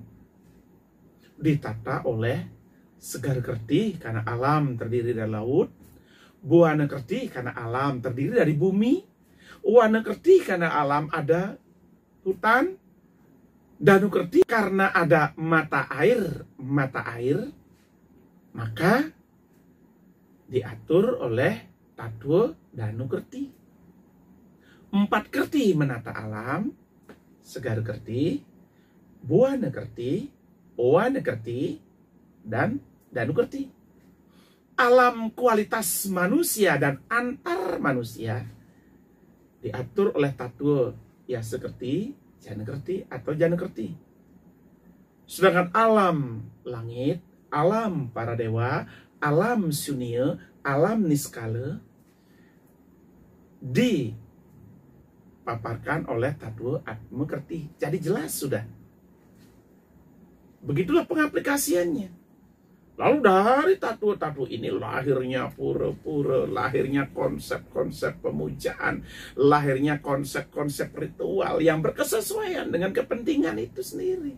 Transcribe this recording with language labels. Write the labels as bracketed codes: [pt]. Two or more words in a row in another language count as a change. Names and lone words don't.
[id] ditata oleh Segar Kerti karena alam terdiri dari laut, Buana Kerti karena alam terdiri dari bumi, Wana Kerti karena alam ada hutan, Danu Kerti karena ada mata air, maka diatur oleh Tatwa Danu Kerti. 4 kerti menata alam, Segar Kerti, Buana Kerti, Wana Kerti, dan Danu Kerti. Alam kualitas manusia dan antar manusia diatur oleh Tatwa Ya Sekerti, Jana Kerti atau Jana Kerti. Sedangkan alam langit, alam para dewa, alam sunia, alam niskala dipaparkan oleh Tatwa Atma Kerti. Jadi jelas sudah. Begitulah pengaplikasiannya. Lalu dari Tatwa-Tatwa ini lahirnya pura-pura, lahirnya konsep-konsep pemujaan, lahirnya konsep-konsep ritual yang berkesesuaian dengan kepentingan itu sendiri.